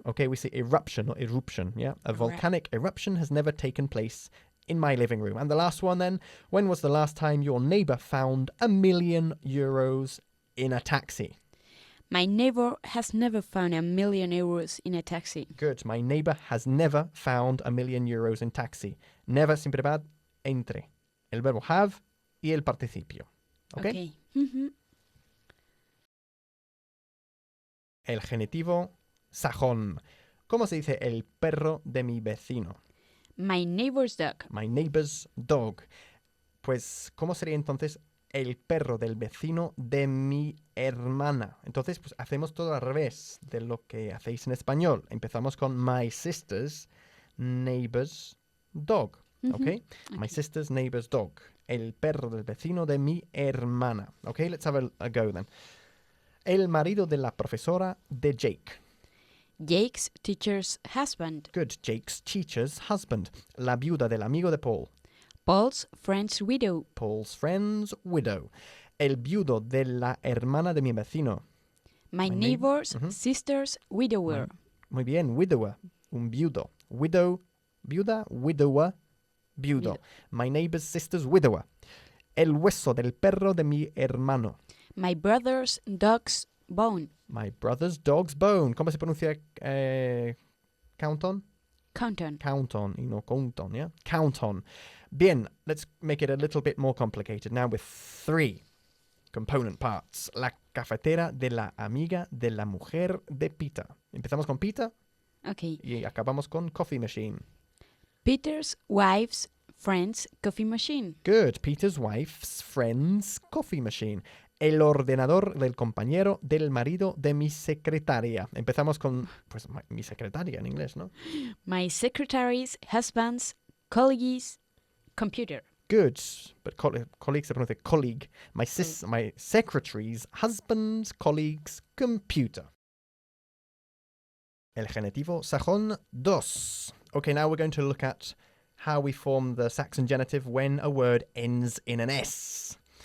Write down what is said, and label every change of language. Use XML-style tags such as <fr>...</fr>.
<en>Okay, we say eruption, not eruption, yeah? A volcanic eruption has never taken place in my living room. And the last one then, when was the last time your neighbour found €1 million in a taxi? My neighbor has never found €1 million in a taxi. Good. My neighbour has never found €1 million in taxi.</en> <es>Never siempre va entre el verbo have y el participio. Okay? El genitivo sajón. ¿Cómo se dice el perro de mi vecino?</es> <en>My neighbor's dog. My neighbor's dog.</en> <es>Pues, ¿cómo sería entonces el perro del vecino de mi hermana? Entonces, pues hacemos todo al revés de lo que hacéis en español. Empezamos con</es> <en>my sister's neighbor's dog. Okay? My sister's neighbor's dog.</en> <es>El perro del vecino de mi hermana.</es> <en>Okay, let's have a go then.</en> <es>El marido de la profesora de Jake.</es> <en>Jake's teacher's husband. Good. Jake's teacher's husband.</en> <es>La viuda del amigo de Paul.</es> <en>Paul's friend's widow. Paul's friend's widow.</en> <es>El viudo de la hermana de mi vecino.</es> <en>My neighbor's sister's widower.</en> <es>Muy bien. Widower. Un viudo. Widow. Viuda. Widower. Viudo.</es> <en>My neighbor's sister's widower.</en> <es>El hueso del perro de mi hermano.</es> <en>My brother's dog's bone. My brother's dog's bone.</en> <es>¿Cómo se pronuncia count on?</es> <en>Count on. Count on y no count on, yeah? Count on.</en> <es>Bien,</es> <en>let's make it a little bit more complicated now with 3 component parts.</en> <es>La cafetera de la amiga de la mujer de Peter. Empezamos con Peter</es> <en>Okay.</en> <es>y acabamos con coffee machine.</es> <en>Peter's wife's friend's coffee machine. Good. Peter's wife's friend's coffee machine.</en> <es>El ordenador del compañero del marido de mi secretaria. Empezamos con, pues, mi secretaria en inglés, ¿no?</es> <en>My secretary's husband's colleague's computer. Good. But colleague</en> <es>se pronuncia</es> <en>colleague. My secretary's husband's colleague's computer.</en> <es>El genitivo sajón 2.</es> <en>Okay, now we're going to look at how we form the Saxon genitive when a word ends in an S.</en>